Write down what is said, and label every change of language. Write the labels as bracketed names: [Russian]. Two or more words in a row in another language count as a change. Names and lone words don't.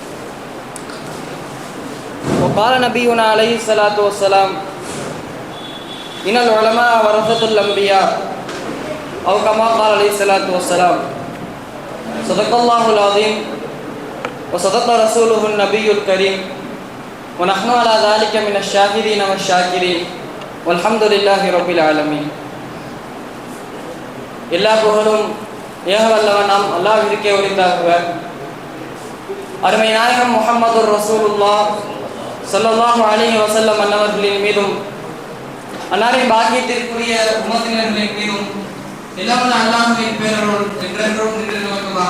[Arabic] وقال نبينا عليه الصلاة والسلام إن العلماء ورثة الأنبياء أو كما قال عليه الصلاة والسلام صدق الله العظيم وصدق رسوله النبي الكريم ونحن على ذلك من الشاهدين والشاكرين والحمد لله رب العالمين. [Tamil] எல்லா புகழும் ஏக வல்லவன் நாம் அல்லாஹ்விற்கே உரித்தாகுக. அருமை நாயகம் முஹம்மது ரசூலுல்லாஹ் [Arabic] صلى الله عليه وسلم [Tamil] அன்னவர்களின் மீதும் அன்னாரின் பாக்கியத்திற்குரிய உம்மத்தினர்களின் மீதும் எல்லாவல்ல அல்லாஹ்வின் பேரருள் என்றென்றும் நிலைநிற்குமாக.